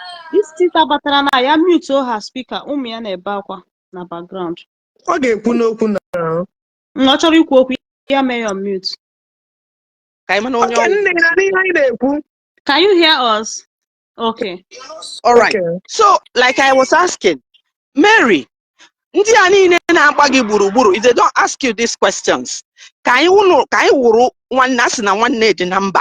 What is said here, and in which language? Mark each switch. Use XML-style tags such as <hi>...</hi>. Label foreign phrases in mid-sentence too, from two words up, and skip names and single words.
<en>This sister</en> <ig>batara na ya</ig> <en>mute her speaker.</en> <ig>Ya na-ebe akwa na background. Ọ ga-ekwu n'okwu na. Ọ chọrọ ikwu okwu ya mee ya mute.</ig> <en>Okay, Can you hear us? Okay. All right. Okay. So, like I was asking, Mary, if they don't ask you these questions, can you one number?</en>